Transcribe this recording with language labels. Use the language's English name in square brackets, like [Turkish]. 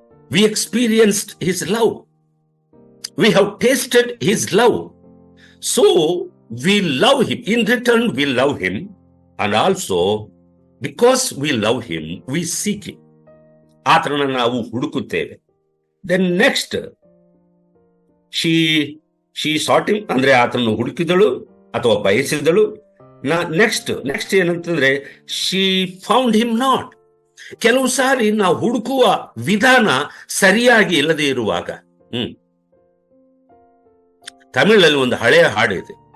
[English] We experienced his love. We have tasted his love. So we love him. In return, we love him. And also, because we love him, we seek him. [Kannada] ಆತನನ್ನು ನಾವು ಹುಡುಕುತ್ತೇವೆ. [English] Then next, she sought him, [Kannada] ಅಂದ್ರೆ ಆತನನ್ನು ಹುಡುಕಿದಳು ಅಥವಾ ಬಯಸಿದಳು. [English] Next ಏನಂತಂದ್ರೆ, she found him not. [Kannada] ಕೆಲವು ಸಾರಿ ನಾವು ಹುಡುಕುವ ವಿಧಾನ ಸರಿಯಾಗಿ ಇಲ್ಲದೆ ಇರುವಾಗ, ತಮಿಳಲ್ಲಿ ಒಂದು ಹಳೆಯ ಹಾಡಿದೆ.